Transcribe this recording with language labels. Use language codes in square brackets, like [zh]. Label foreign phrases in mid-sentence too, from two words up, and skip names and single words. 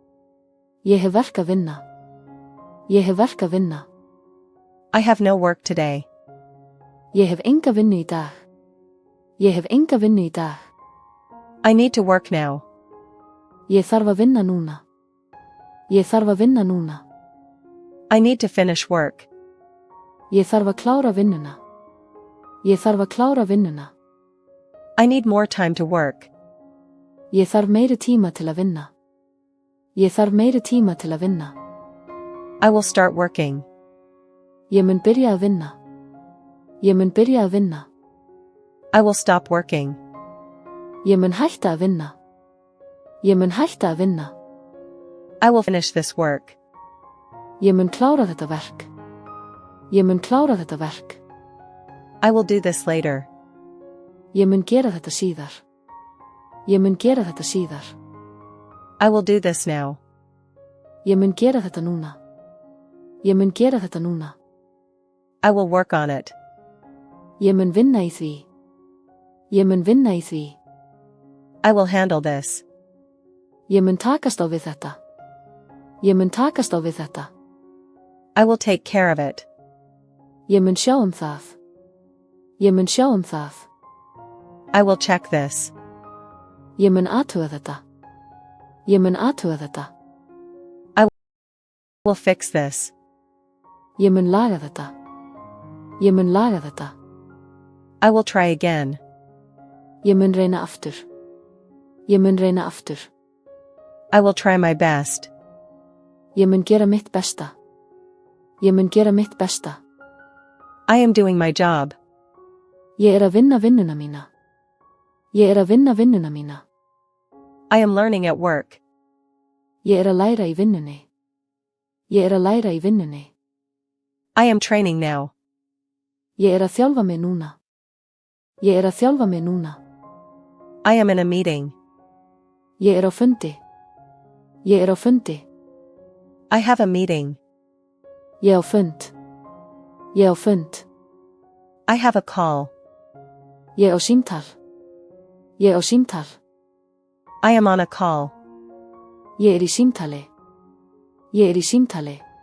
[is] Ég hef verk að vinna. Ég hef verk að vinna. [en] I have no work today. [is] Ég hef enga vinnu í dag. Ég hef enga vinnu í dag. [en] I need to work now. [is] Ég þarf að vinna núna. Ég þarf að vinna núna. [en] I need to finish work. [is] Ég þarf að klára vinnuna. Ég þarf að klára vinnuna. [en] I need more time to work. [is] Ég þarf meiri tíma til að vinna. Ég þarf meiri tíma til að vinna. [en] I will start working. [is] Ég mun byrja að vinna. Ég mun byrja að vinna. [en] I will stop working. [is] Ég mun hætta að vinna. Ég mun hætta að vinna. [en] I will finish this work. [is] Ég mun klára þetta verk. Ég mun klára þetta verk. [en] I will do this later. [is] Ég mun gera þetta síðar. Ég mun gera þetta síðar. [en] I will do this now. [is] Ég mun gera þetta núna. Ég mun gera þetta núna. [en] I will work on it. [is] Ég mun vinna í því. Ég mun vinna í því. [en] I will handle this. [is] Ég mun takast á við þetta. Ég mun takast á við þetta. [en] I will take care of it. [is] Ég mun sjá það. Ég mun sjá það. [en] I will check this. [is] Ég mun athuga þetta. Ég mun athuga þetta. [en] I will fix this. [is] Ég mun laga þetta. Ég mun laga þetta. [en] I will try again. [is] Ég mun reyna aftur. Ég mun reyna aftur. [en] I will try my best. [is] Ég mun gera mitt besta. Ég mun gera mitt besta. [en] I am doing my job. [is] Ég að vinna vinnuna mína. Ég að vinna vinnuna mína. [en] I am learning at work. [is] Ég að læra í vinnunni. Ég að læra í vinnunni. [en] I am training now. [is] Ég að þjálfa mig núna. Ég að þjálfa mig núna. [en] I am in a meeting. [is] Ég á fundi. Ég á fundi. [en] I have a meeting. [is] Ég á fund. Ég á fund. [en] I have a call. [is] Ég á símtal. Ég á símtal. [en] I am on a call. [is] Ég í símtali. Ég í símtali.